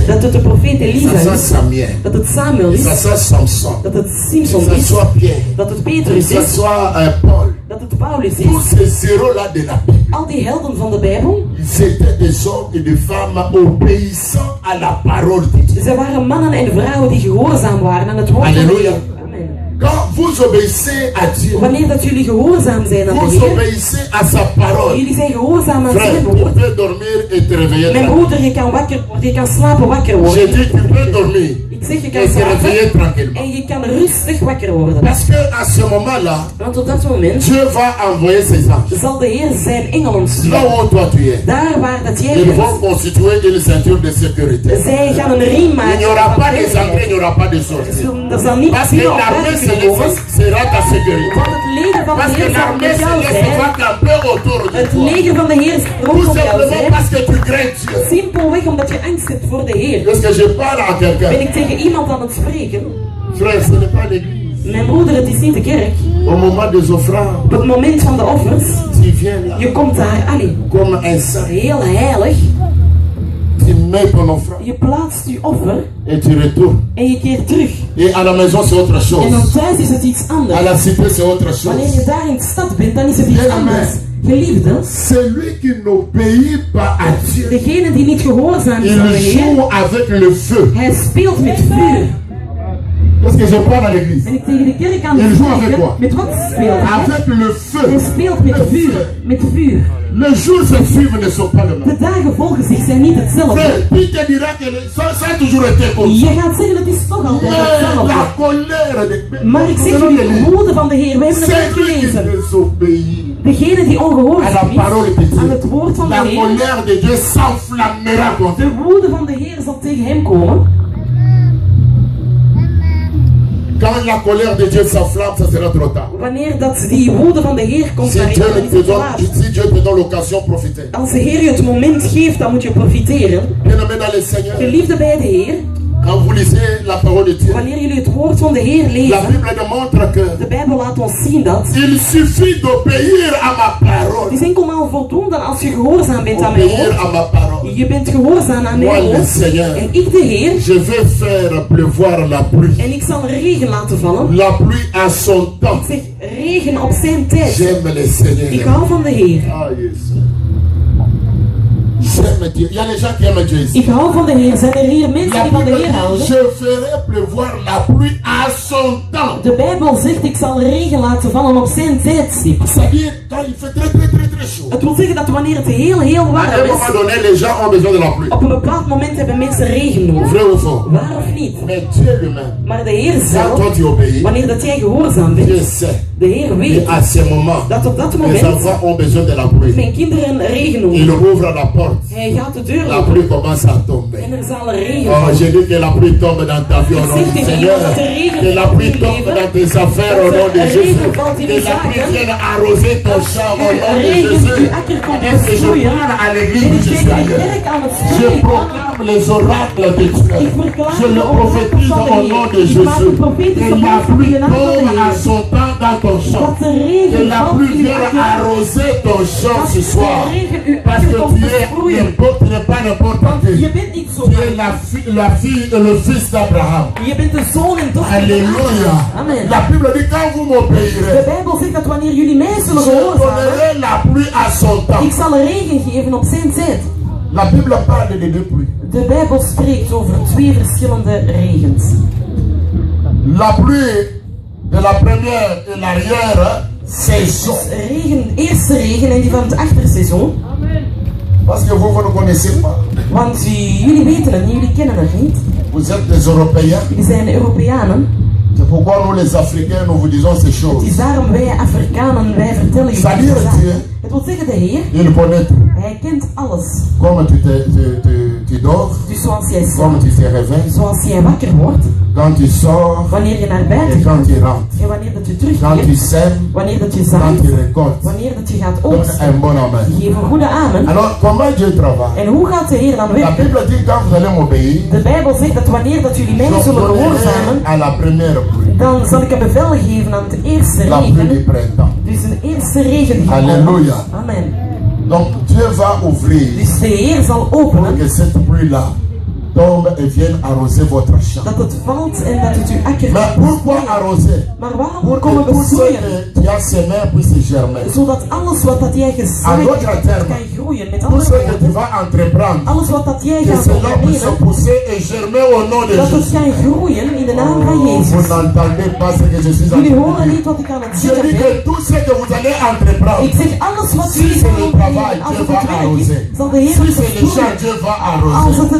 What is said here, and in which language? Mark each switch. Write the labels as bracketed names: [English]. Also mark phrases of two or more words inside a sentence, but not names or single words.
[Dutch] dat het de profeet [French] que Elisa ce soit [Dutch] is, Samuel, dat het Samuel [French] que [Dutch] is, [French] ce soit Samson, [Dutch] dat het [French] que [Dutch] Simson [French] ce [Dutch] is, [French] soit Pierre, [Dutch] dat het [French] que [Dutch] Petrus [French] ce [Dutch] is, [French] soit Paul. [Dutch] dat het Paulus [French] Tous [Dutch] is. [French] ces héros-là de la Bible, [Dutch] Al die helden van de Bijbel, [French] ils étaient des hommes et des femmes obéissants à la parole de Dieu. [Dutch] ze waren mannen en vrouwen die gehoorzaam waren aan het woord van de Halleluja. Heer. Amen. [French] Quand vous obéissez à Dieu, [Dutch] Wanneer dat jullie gehoorzaam zijn aan de [French] vous [Dutch] Heer, [French] obéissez à sa parole. [Dutch] jullie zijn gehoorzaam aan [French] Frère, [Dutch] zijn [French] tu [Dutch] woord. [French] peux dormir et te réveiller. [Dutch] Mijn [French] tranquille. [Dutch] broeder, je kan wakker worden, je kan slapen wakker [French] J'ai [Dutch] worden. [French] dit, tu peux dormir [Dutch] Ik zeg, je kan [French] et te réveiller [Dutch] slapen [French] tranquillement. [Dutch] en je kan rustig wakker worden. [French] Parce que à ce moment-là, [Dutch] Want op dat moment [French] Dieu va envoyer ses anges. [Dutch] zal de Heer zijn engelen [French] Là [Dutch] sturen. [French] où toi tu es, [Dutch] Daar waar dat jij [French] ils [Dutch] bent. [French] vont constituer une ceinture de sécurité. [Dutch] Zij gaan een riem [French] Il [Dutch] maken. [French] n'y aura [Dutch] van [French] pas des entrées, [Dutch] veiligheid. [French] il n'y aura pas de sorties. [Dutch] Er zal niet [French] Parce que [Dutch] veel op [French] l'armée [Dutch] buiten komen. [French] sera ta sécurité. [Dutch] Want het leger van de [French] Parce que [Dutch] Heer zal [French] l'armée [Dutch] met jou [French] céleste va [Dutch] zijn. [French] camper autour de [Dutch] Het [French] toi. [Dutch] leger van de Heer zal [French] Tout [Dutch] rondom jou [French] simplement [Dutch] zijn. [French] parce que tu crains Dieu. [Dutch] Simpelweg omdat je angst hebt voor de Heer. [French] Est-ce que je parle à [Dutch] Ben [French] quelqu'un? [Dutch] ik tegen iemand aan het spreken? [French] Frère, ce n'est pas l'église. [Dutch] Mijn broeder, het is niet de kerk. [French] Au moment des offrandes, [Dutch] Op het moment van de offers, [French] tu viens là [Dutch] je komt daar, allee, [French] comme un saint. [Dutch] heel heilig. [French] Tu mets ton offrande [Dutch] Je plaatst je offer [French] et tu retournes. [Dutch] en je keert terug. [French] Et à la maison, c'est autre [Dutch] En dan [French] chose. [Dutch] thuis is het iets [French] À [Dutch] anders. [French] la cité, c'est autre [Dutch] Wanneer [French] chose. [Dutch] je daar in de stad bent, dan is het iets Ja, anders. maar- Geliefde, [French] Celui qui n'obéit pas à Dieu, [Dutch] degene die niet gehoorzaam is [French] il [Dutch] aan de Heer, [French] joue avec le feu. [Dutch] hij speelt met vuur. [French] Qu'est-ce que je parle à l'église? [Dutch] Ben ik tegen de kerk aan [French] Il [Dutch] het [French] joue avec [Dutch] spreken? [French] quoi? [Dutch] Met wat speelt hij? [French] Avec le [Dutch] Hij [French] feu. [Dutch] speelt met vuur. Met vuur. [French] Les jours se suivent ne sont pas les mêmes. [Dutch] De dagen volgen zich zijn niet hetzelfde. [French] Frère, il te dira que ça a toujours été comme ça. [Dutch] Je gaat zeggen, het is toch altijd [French] Mais [Dutch] hetzelfde. [French] la colère de [Dutch] Maar ik zeg jullie, de woede van de Heer, wij hebben het [French] c'est [Dutch] net [French] lui qui [Dutch] gelezen. [French] désobéit [Dutch] Degene die [French] à [Dutch] ongehoorzaam [French] la parole de [Dutch] is aan [French] Dieu. [Dutch] het woord van de [French] La [Dutch] Heer, [French] colère de Dieu s'enflammera contre [Dutch] de woede van de Heer zal tegen hem komen. [French] Quand la colère de Dieu s'enflamme, ça sera trop tard. [Dutch] Wanneer dat die woede van de Heer komt, [French] Si [Dutch] dan [French] Dieu [Dutch] is het te laat. [French] te donne l'occasion, profitez. [Dutch] Als de Heer je het moment geeft, dan moet je profiteren. [French] Bien-aimé dans le Seigneur, [Dutch] Geliefde bij de Heer, [French] quand vous lisez la parole de Dieu, [Dutch] wanneer jullie het woord van de Heer [French] la [Dutch] lezen, [French] Bible démontre que [Dutch] de Bijbel laat ons zien dat [French] il suffit d'obéir à ma parole. [Dutch] het is enkel al voldoende als je gehoorzaam bent aan mijn [French] Obéir à [Dutch] woord. [French] ma parole. [Dutch] Je bent gehoorzaam aan [French] Moi, [Dutch] mijn [French] le [Dutch] woord. [French] Seigneur, [Dutch] En ik, de Heer, [French] je vais faire pleuvoir la pluie. [Dutch] en ik zal regen laten vallen. [French] La pluie à son temps. [Dutch] Zeg, regen op zijn tijd. [French] J'aime le Seigneur. [Dutch] Ik hou van de Heer. [English] Ah, yes. [French] J'aime Dieu. Il y a les gens qui aiment Dieu ici. [Dutch] Ik hou van de Heer. Zijn er hier mensen [French] La [Dutch] die van de [French] Bible [Dutch] Heer [French] dit, [Dutch] houden? [French] je ferai pleuvoir la pluie à son temps. [Dutch] De Bijbel zegt, ik zal regen laten vallen op zijn tijdstip. [French] C'est-à-dire quand il fait très chaud. [Dutch] Het wil zeggen dat wanneer het heel [French] À [Dutch] warm [French] un moment [Dutch] is, [French] donné, les gens ont besoin de la pluie. [Dutch] op een bepaald moment hebben mensen regen nodig. [French] Vrai ou faux? [Dutch] Waar of niet? [French] Mais Dieu lui-même, [Dutch] Maar de Heer [French] quand [Dutch] zelf, [French] toi tu obéis, [Dutch] wanneer dat jij gehoorzaam [French] Dieu [Dutch] bent, [French] sait [Dutch] de Heer [French] que [Dutch] weet [French] à ce moment, [Dutch] dat op dat [French] les [Dutch] moment [French] enfants ont besoin de la pluie. [Dutch] mijn kinderen regen [French] Il [Dutch] nodig. [French] ouvre la porte. [Dutch] Hij gaat de deur [French] La [Dutch] open [French] pluie commence à tomber. [Dutch] en er zal regen Oh, vallen. [French] j'ai dit que la pluie tombe dans ta vie au nom du Seigneur. Que la pluie tombe dans tes affaires au nom de Jésus. Que la pluie vienne arroser ton champ au nom de Jésus. Et que je parle à l'église où je suis ailleurs. Je proclame les oracles de Dieu. Je le prophétise au nom de Jésus. Que la pluie tombe à son temps dans ton champ. [Dutch] Dat de regen [French] Que la [Dutch] valt [French] pluie [Dutch] in [French] vienne [Dutch] uw [French] arroser ton champ ce soir. Parce que tu n'es pas n'importe qui. [Dutch] Je bent niet zo. [French] Tu es la fille et le fils d'Abraham. [Dutch] Je bent de zoon en dochter. [French] Alléluia. [Dutch] Amen. [French] La Bible dit quand vous [Dutch] De [French] m'obéirez, [Dutch] Bijbel zegt dat wanneer jullie mij zullen [French] je [Dutch] gehoorzamen, [French] donnerai la pluie à son temps. [Dutch] ik zal regen geven op zijn tijd. [French] La Bible parle de deux pluies. [Dutch] De Bijbel spreekt over twee verschillende regens. [French] La pluie de la première et l'arrière saison. [Dutch] Regen, eerste regen en die van het achterseizoen. [French] Parce que vous ne connaissez pas. [Dutch] Want jullie weten het niet, jullie kennen het niet. [French] Vous êtes des Européens. [Dutch] Jullie zijn Europeanen. [French] C'est pourquoi nous les Africains, nous vous disons ces [Dutch] Het [French] choses. [Dutch] is daarom wij Afrikanen, wij vertellen jullie [French] C'est-à-dire [Dutch] deze zaken. [French] Dieu. [Dutch] Het wil zeggen de Heer, [French] Il connaît tout. [Dutch] Hij kent alles. [French] Comme tu dors, [Dutch] Dus zoals jij [French] comme [Dutch] slaapt, [French] tu te réveilles, [Dutch] zoals jij wakker wordt, [French] quand tu sors [Dutch] wanneer je naar [French] et [Dutch] buiten [French] quand [Dutch] gaat, [French] tu rentres. [Dutch] en wanneer dat je [French] Quand tu [Dutch] terugkeert, [French] sèmes, [Dutch] wanneer dat je [French] quand [Dutch] zaait, [French] tu récoltes. [Dutch] wanneer dat je gaat [French] Donne [Dutch] oogsten. [French] un bon amen. [Dutch] Geef een goede amen. [French] Alors, comment Dieu travaille? [Dutch] En hoe gaat de Heer dan [French] La [Dutch] werken? [French] Bible dit quand vous allez m'obéir, [Dutch] De Bijbel zegt dat wanneer dat jullie mij [French] je [Dutch] zullen [French] donnerai [Dutch] gehoorzamen, [French] à la première pluie, [Dutch] dan zal ik een bevel geven aan de eerste [French] la pluie du [Dutch] regen. [French] printemps. [Dutch] Dus een eerste regen die gaat [French] Alléluia. [Dutch] komen. Amen. [French] Donc, Dieu va ouvrir [Dutch] Dus de Heer zal [French] pour [Dutch] openen [French] que cette pluie-là tombe et vienne arroser votre champ. [Dutch] dat het valt en dat het uw akker [French] Mais pourquoi arroser? [Dutch] Maar waarom [French] Pour [Dutch] komen [French] que tout ce [Dutch] besproeien? [French] que tu as semé puisse germer. [Dutch] Zodat alles wat dat jij [French] En [Dutch] gezaaid [French] d'autres [Dutch] hebt [French] termes, [Dutch] kan groeien. Met [French] Tout [Dutch] andere [French] ce que tu [Dutch] woorden, [French] vas entreprendre, [Dutch] alles wat dat jij [French] que [Dutch] gaat [French] cela puisse [Dutch] ondernemen, [French] pousser et germer au nom de [Dutch] dat het [French] Jésus. [Dutch] kan groeien in de naam van [French] Vous [Dutch] Jezus. [French] n'entendez pas ce que je suis en [Dutch] Jullie [French] train de [Dutch] horen [French] dire. [Dutch] niet wat ik aan het [French] Je [Dutch] zeggen [French] dis [Dutch] ben. [French] que tout ce que vous allez entreprendre, [Dutch] Ik zeg alles wat [French] si [Dutch] jullie [French] c'est [Dutch] gaan [French] le travail, [Dutch] ondernemen, als [French] Dieu [Dutch] het [French] va [Dutch] het werk [French] arroser. [Dutch] is, zal de Heer [French] Si [Dutch] het [French] c'est le champ, [Dutch] besproeien. [French] Dieu va [Dutch] Als [French] arroser. [Dutch] het het